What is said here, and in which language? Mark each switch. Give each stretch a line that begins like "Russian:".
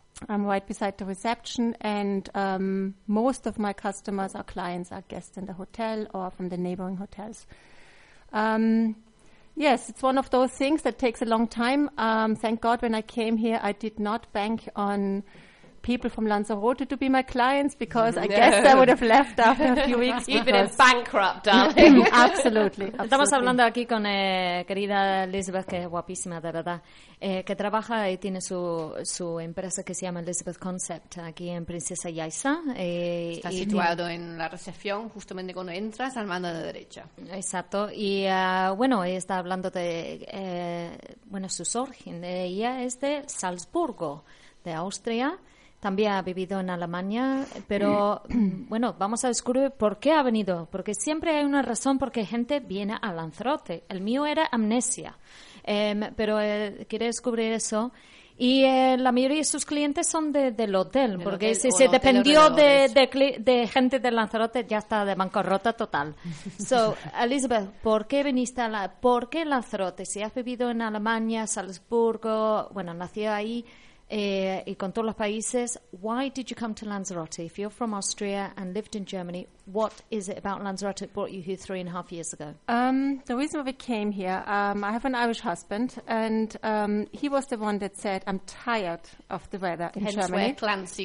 English: I'm right beside the reception, and most of my customers are clients, are guests in the hotel or from the neighboring hotels. Yes, it's one of those things that takes a long time. Thank God when I came here, I did not bank on people from Lanzarote to be my clients, because I guess I would have left after a few weeks. You've been in bankrupt, darling. Absolutely.
Spanish: Estamos hablando aquí con querida Elizabeth, que es guapísima, de verdad, que trabaja y tiene su empresa que se llama Elizabeth Concept aquí en Princesa Yaiza. Está situado en la recepción, justamente cuando entras, al mano de derecha. Exacto. Y está hablando de sus origen. Ella es de Salzburgo, de Austria. También ha vivido en Alemania, pero vamos a descubrir por qué ha venido. Porque siempre hay una razón por qué gente viene a Lanzarote. El mío era amnesia, pero quiere descubrir eso. Y la mayoría de sus clientes son del hotel, porque si se dependió de gente de Lanzarote, ya está de bancarrota total. So, Elizabeth, ¿por qué viniste por qué Lanzarote? Si has vivido en Alemania, Salzburgo, nació ahí... y con todos los países,
English: why did you come to Lanzarote? If you're from Austria and lived in Germany, what is it about Lanzarote that brought you here 3.5 years ago? The reason why we came here, I have an Irish husband, and he was the one that said, I'm tired of the weather in Germany. Hence where Clancy